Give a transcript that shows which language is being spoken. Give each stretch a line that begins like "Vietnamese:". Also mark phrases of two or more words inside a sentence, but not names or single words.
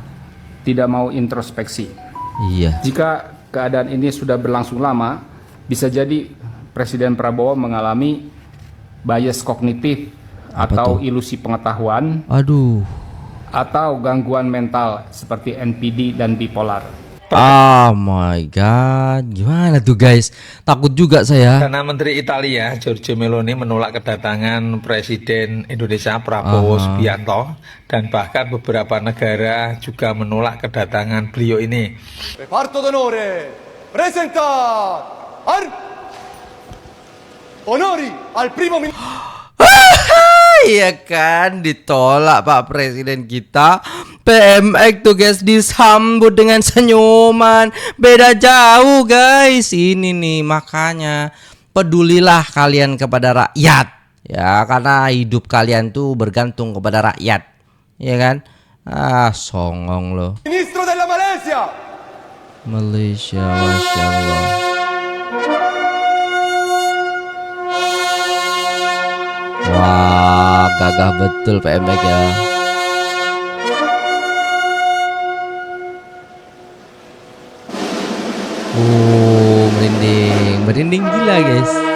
Indonesian: Tidak mau introspeksi. Iya. Jika keadaan ini sudah berlangsung lama, bisa jadi Presiden Prabowo mengalami bias kognitif atau ilusi pengetahuan, atau gangguan mental seperti NPD dan bipolar.
English: Oh my god,
Indonesian: gimana tuh guys? Takut juga saya. Karena Menteri Italia Giorgia Meloni menolak kedatangan Presiden Indonesia Prabowo Subianto, dan bahkan beberapa negara juga menolak kedatangan beliau ini.
Italian: Reparto d'onore presenta onori al primo ministro.
Indonesian: Iya kan, ditolak Pak Presiden kita. PMX tuh guys disambut dengan senyuman. Beda jauh guys. Ini nih makanya pedulilah kalian kepada rakyat ya, karena hidup kalian tuh bergantung kepada rakyat, ya kan? Songong loh.
Italian: Ministro della Malaysia.
Indonesian: Malaysia,
Arabic: ما شاء الله.
Indonesian: Wah, gagah betul PMX ya. Merinding gila guys.